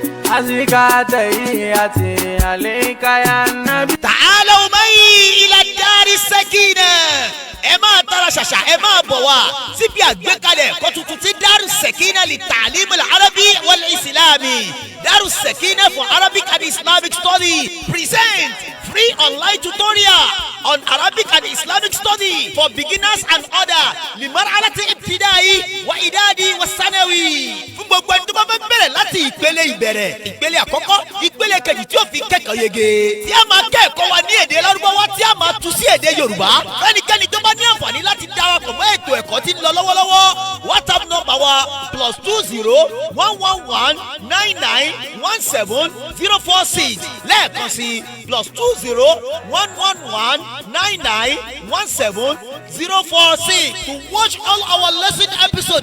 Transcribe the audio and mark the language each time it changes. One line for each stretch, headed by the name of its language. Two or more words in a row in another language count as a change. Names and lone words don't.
Arabic: أزكى تحياتي عليك يا النبي. تعالوا معي إلى دار السكينة.
Yoruba: ẹ máa tara ṣàṣà ẹ máa bọ̀ wá síbi àgbékalẹ̀ ẹ̀kọ́ tuntun tí Daru Sekina li ta'lim al-arabi wal-islami.
English: Daru Sekina for Arabic and Islamic study present free online tutorial on Arabic and Islamic study for beginners and other
Arabic: للمرحلة ابتدائي وإعدادي وثانوي.
Yoruba: fún gbogbo ẹni tó bá fẹ́ bẹ̀rẹ̀ láti ìpele ìbẹ̀rẹ̀ ìpele àkọ́kọ́ ìpele kejì tí ó fi kẹ́kọ̀ọ́ yege tí a máa kẹ́kọ̀ọ́ wa ní èdè Lárúbáwá tí a máa tú sí èdè Yorùbá fẹ́nikẹ́ni tó bá ní àǹfààní láti darapọ̀ mọ́ ètò ẹ̀kọ́ tí ń lọ lọ́wọ́lọ́wọ́ WhatsApp nọ́mbà wa +20-111-99-17-046 lẹ́ẹ̀kan sí +20-111-99-17-046
English: to watch all our lesson episodes.